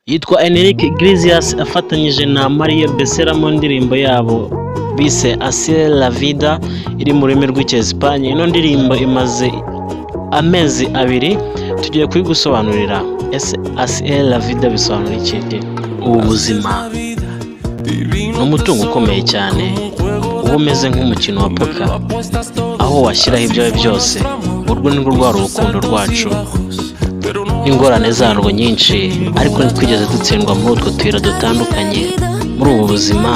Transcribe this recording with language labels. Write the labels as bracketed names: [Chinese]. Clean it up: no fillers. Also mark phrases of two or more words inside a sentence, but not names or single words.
[Kinyarwanda] yitwa Enrique Iglesias afatanyije na Maria Becerra mu ndirimbo yabo bise Así es la vida iri mu rurimi rw'Icyesipanye. Ino ndirimbo imaze amezi 2 tugiye kuyigusobanurira. Así es la vida bisobanura iki? Ubu buzima n'umutungo ukomeye cyane uba umeze nk'umukino wa poker, aho washyiraho ibyawe byose. Urwo ni rwo rwari urukundo rwacu, ingorane zarwo nyinshi, ariko ntitwigeze dutsindwa muri utwo tuyira dutandukanye muri ubu buzima.